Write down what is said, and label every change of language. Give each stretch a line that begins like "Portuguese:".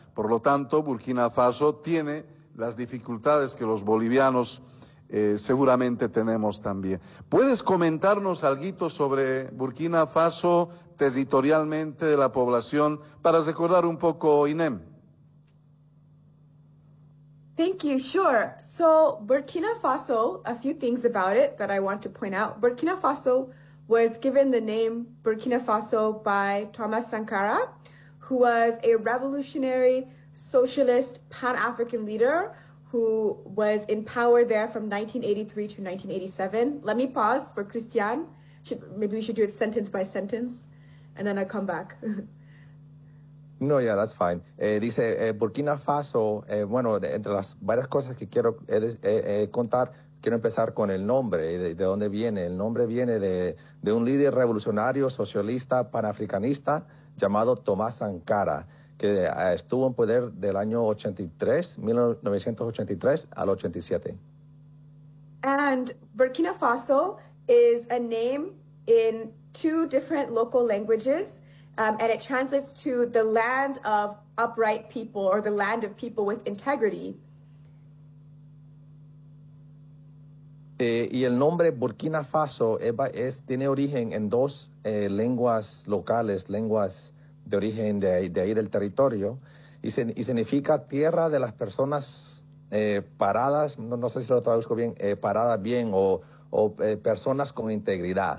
Spanish: Por lo tanto, Burkina Faso tiene las dificultades que los bolivianos seguramente tenemos también. ¿Puedes comentarnos algo sobre Burkina Faso territorialmente de la población para recordar un poco, INEM?
English: Thank you, sure. So Burkina Faso, a few things about it that I want to point out. Burkina Faso was given the name Burkina Faso by Thomas Sankara, who was a revolutionary socialist Pan-African leader who was in power there from 1983 to 1987. Let me pause for Christian. Maybe we should do it sentence by sentence, and then I come back. No, yeah, that's fine.
Spanish: Dice, Burkina Faso, bueno, entre las varias cosas que quiero contar, quiero empezar con el nombre, de dónde viene. El nombre viene de un líder revolucionario socialista panafricanista llamado Tomás Sankara, que estuvo en poder del año 1983 al 87.
English: And Burkina Faso is a name in two different local languages, and it translates to the land of upright people or the land of people with integrity.
Spanish: Y el nombre Burkina Faso tiene origen en dos lenguas locales, lenguas de origen de ahí del territorio, y significa tierra de las personas paradas, no sé si lo traduzco bien, paradas bien, o personas con integridad.